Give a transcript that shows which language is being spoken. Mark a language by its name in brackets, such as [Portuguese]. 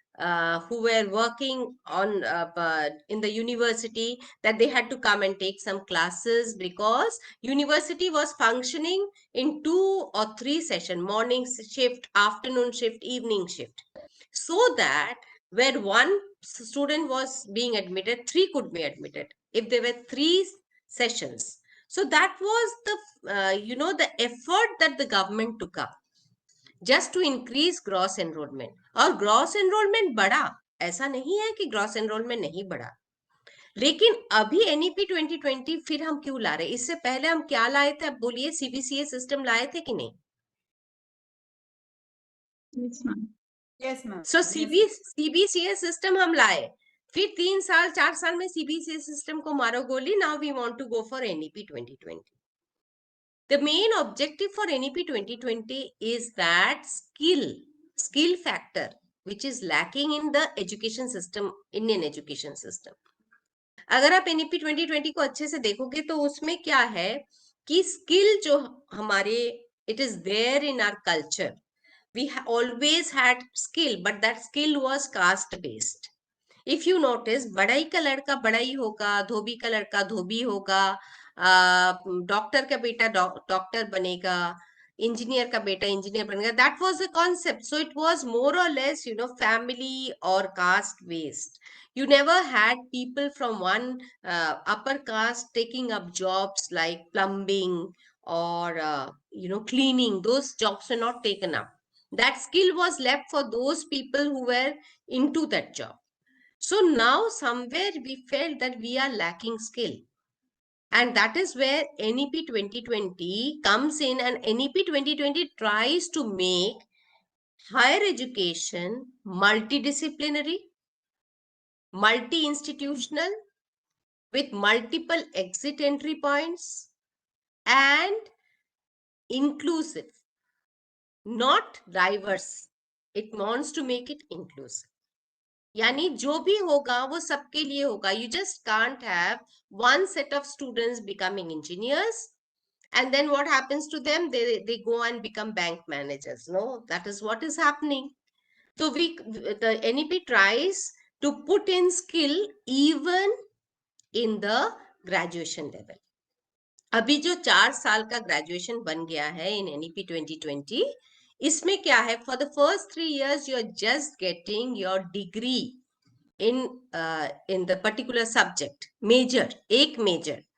[English] who were working on in the university, that they had to come and take some classes, because university was functioning in 2 or 3 session, morning shift, afternoon shift, evening shift, so that where one student was being admitted, 3 could be admitted if there were 3 sessions. So that was the effort that the government took up just to increase gross enrollment. [Hindi] और gross enrollment बढ़ा, ऐसा नहीं है कि gross enrollment नहीं बढ़ा, लेकिन अभी NEP 2020 फिर हम क्यों ला रहे? इससे पहले हम क्या लाए थे? अब बोलिए, CBCA सिस्टम लाए थे कि नहीं? [English] Yes, ma'am. Yes, ma'am. [Hindi] सो CBCA सिस्टम हम लाए, फिर 3 साल 4 साल में CBCA सिस्टम को मारो गोली. [English] Now we want to go for NEP 2020. The main objective for NEP 2020 is that skill factor which is lacking in the education system, Indian education system. [Hindi] अगर आप NEP 2020 को अच्छे से देखोगे तो उसमें क्या है कि स्किल जो हमारे, [English] it is there in our culture. We always had skill, but that skill was caste based. If you notice, [Hindi] बड़ाई का लड़का बड़ाई होगा, धोबी का लड़का धोबी होगा, डॉक्टर का बेटा डॉक्टर बनेगा, इंजीनियर का बेटा इंजीनियर बनेगा. [English] That was the concept. So it was more or less, family or caste based. You never had people from one upper caste taking up jobs like plumbing or cleaning. Those jobs were not taken up. That skill was left for those people who were into that job. So now somewhere we felt that we are lacking skill. And that is where NEP 2020 comes in, and NEP 2020 tries to make higher education multidisciplinary, multi-institutional, with multiple exit entry points, and inclusive, not diverse. It wants to make it inclusive. [Hindi] यानी जो भी होगा वो सबके लिए होगा. [English] You just can't have one set of students becoming engineers and then what happens to them? They go and become bank managers. No, that is what is happening. So the NEP tries to put in skill even in the graduation level. [Hindi] अभी जो 4 साल का graduation बन गया है in NEP 2020, इसमें क्या है? [English] For the first 3 years you are just getting your degree in the particular subject, major, एक major.